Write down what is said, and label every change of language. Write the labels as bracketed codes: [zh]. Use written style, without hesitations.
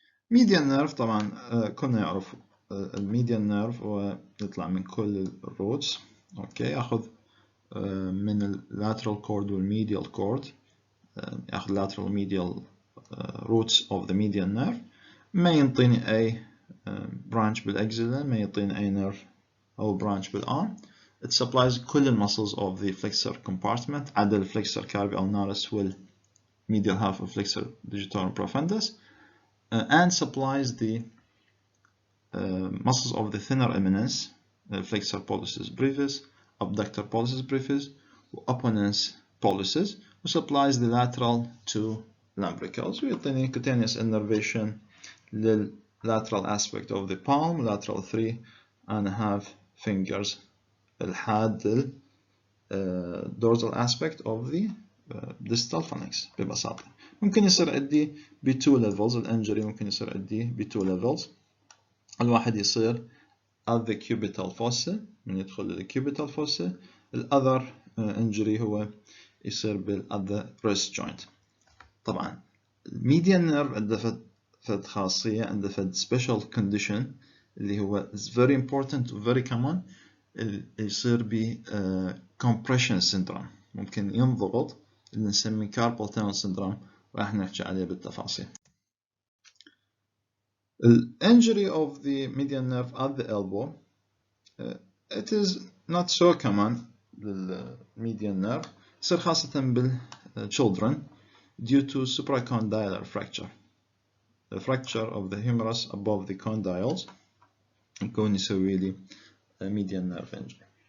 [ar] median nerve طبعا كنا نعرف الميديان نيرف هو يطلع من كل الروتس. اوكي، ياخذ من اللاترال كورد والميديال كورد، ياخذ [en] lateral medial roots of the median nerve. [ar] ما ينطيني أي branch بالأكزيلا، ما يعطيني أي nerve أو branch بالarm. [en] It supplies كل muscles of the flexor compartment عدا الفلكسر carpi ulnaris والmedial half of flexor digitorum profundus. and supplies the muscles of the thinner eminence, flexor pollicis brevis, abductor pollicis brevis, opponens pollicis, وsupplies the lateral two lumbricals. ويعطيني cutaneous innervation للlateral aspect of the palm, lateral 3.5 fingers الحاد dorsal aspect of the distal phalanx ببساطة. [ar] ممكن يصير عندي ب 2 levels، الانجري ممكن يصير عندي ب 2 levels. الواحد يصير at the cubital fossa، من يدخل الكيوبيتال fossa. [en] الother injury هو يصير at the wrist joint. [ar] طبعا median nerve عنده فد خاصية، عنده فد [en] special condition [ar] اللي هو [en] is very important [ar] و very common، يصير ب [en] compression syndrome، [ar] ممكن ينضغط، اللي نسميه Carpal tunnel syndrome، راح نحكي عليه بالتفاصيل. [en] The injury of the median nerve at the elbow, it is not so common للmedian nerve، يصير خاصة بالchildren due to supracondylar fracture. The fracture of the humerus above the condyles [ar] يكون يسوي لي [en] median nerve injury.